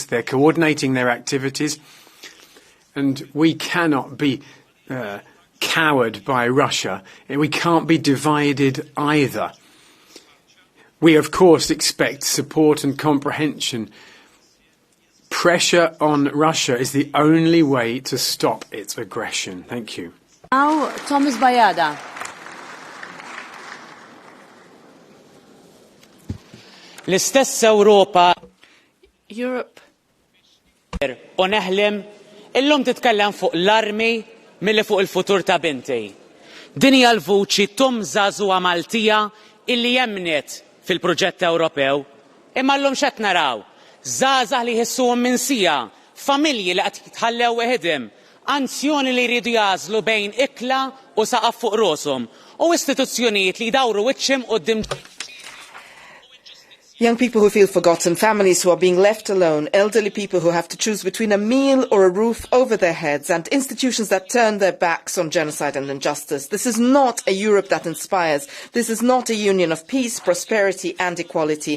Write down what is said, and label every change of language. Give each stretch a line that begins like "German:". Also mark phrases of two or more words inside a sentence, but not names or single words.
English: They're coordinating their activities, and we cannot be cowered by Russia. We can't be divided either. We, of course, expect support and comprehension. Pressure on Russia is the only way to stop its aggression. Thank you. Now, Thomas Bayada.
Maltese: L-istess Ewropa
English: Europe
Maltese: u neħlem illum titkellem fuq l-armi milli fuq il-futur ta' binti. Din hija l-vuċi tum żagħżugħa Maltija illi jemnet fil-proġett Ewropew. Imma llum x'qed naraw? Żgħażagħ li jħissuhom minsija, familji li qed jitħallew weħidhom, anzjoni li jridu jażlu bejn ikla u saqaf fuq rashom u istituzzjonijiet li jdawru wiċċhom quddiem.
English: Young people who feel forgotten, families who are being left alone, elderly people who have to choose between a meal or a roof over their heads, and institutions that turn their backs on genocide and injustice. This is not a Europe that inspires. This is not a union of peace, prosperity and equality.